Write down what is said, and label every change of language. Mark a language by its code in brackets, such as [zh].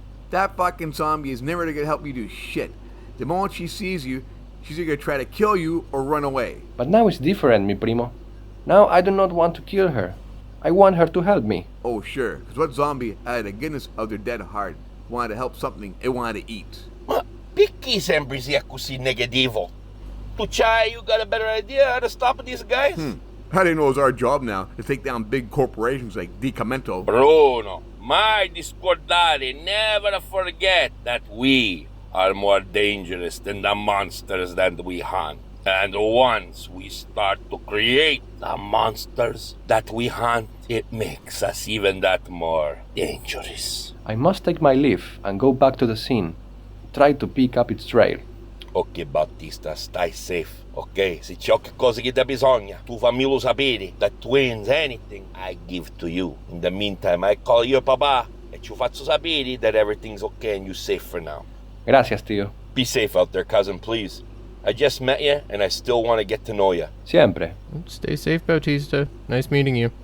[en] That fucking zombie is never gonna help you do shit. The moment she sees you, she's either gonna try to kill you or run away. But now it's different, [it] mi primo. [en] Now I do not want to kill her. I want her to help me. Oh, sure. Because what zombie, out of the goodness of their dead heart, wanted to help something it wanted to eat? [it] Ma perché sempre sia così negativo? Tu c'hai, [en] you got a better idea how to stop these guys? How do you know it's our job now to take down big corporations like DiCamento? Bruno, [it] mai discordare, [en] never forget that we are more dangerous than the monsters that we hunt. And once we start to create the monsters that we hunt, it makes us even that more dangerous. I must take my leave and go back to the scene. Try to pick up its trail. Ok, Bautista, stai safe, ok? [it] Se c'è qualche cosa che ti bisogna, tu fammelo sapere. [en] The twins, anything, I give to you. In the meantime, I call your papa [it] e ci faccio sapere [en] that everything's okay and you're safe for now. [es] Gracias, tío. [en] Be safe out there, cousin, please. I just met you, and I still want to get to know you. [es] Siempre. [en] Stay safe, Bautista. Nice meeting you.